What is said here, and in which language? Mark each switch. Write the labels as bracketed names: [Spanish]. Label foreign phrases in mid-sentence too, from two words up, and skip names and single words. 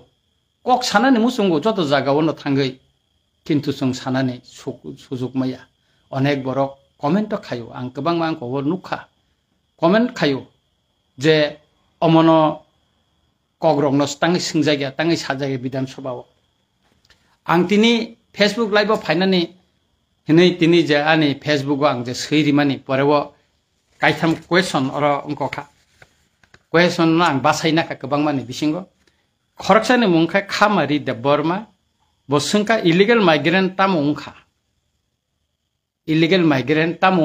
[Kok Borok] Kok sanani musungo joto jagawono thangai. Kintu sing sanani sujug maya. Onek borok comment khayo. Ang kebang mang ko nukha. Comment khayo. Je omono kogrongno tangi singjagya tangi sajagya bidan sobao. Ang tini Facebook live फाइनानि हिनै तिनी जे आनि Facebook ang je seirimani porewo kaitham question oro ongkha question no ang basaina ka kebang mani bisingo khorksani mungkha khamari de Burma bosungka [English] illegal migrant [Kok Borok] tam ongkha [English] illegal migrant [Kok Borok] tam